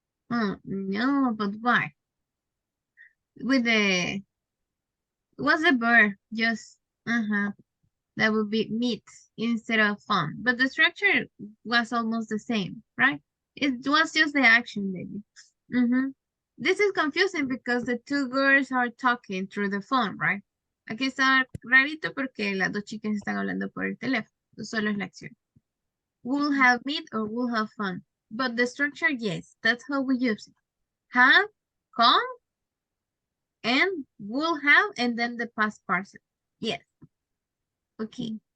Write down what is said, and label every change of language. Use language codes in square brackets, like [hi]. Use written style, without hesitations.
[en] Oh, no, but why? With the what's the verb? Just that would be meet instead of fun. But the structure was almost the same, right? It was just the action, baby. This is confusing because the two girls are talking through the phone, right? [es] Aquí está rarito porque las dos chicas están hablando por el teléfono. Solo es la acción. [en] Will have meet or will have fun. But the structure, yes, that's how we use it. Have, come, and will have, and then the past participle. Yes. Okay.